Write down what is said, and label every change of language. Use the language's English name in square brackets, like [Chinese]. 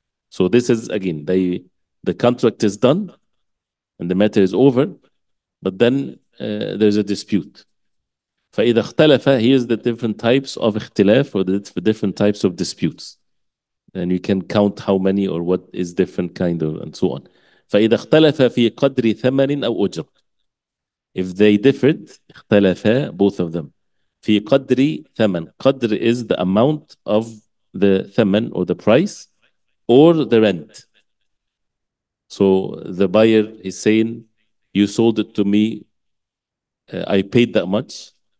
[English] So this is again, the contract is done and the matter is over, but then there's a dispute. [Arabic] فإذا اختلف, [English] here's the different types of اختلاف, or the different types of disputes. And you can count how many or what is different kind of and so on. [Arabic] فإذا اختلف في قدر ثمن أو أجرة. [English] If they differed, اختلفا, both of them. [Arabic] في قدر ثمن. [English] قدر is the amount of the ثمن or the price or the rent. So the buyer is saying, you sold it to me, I paid that much.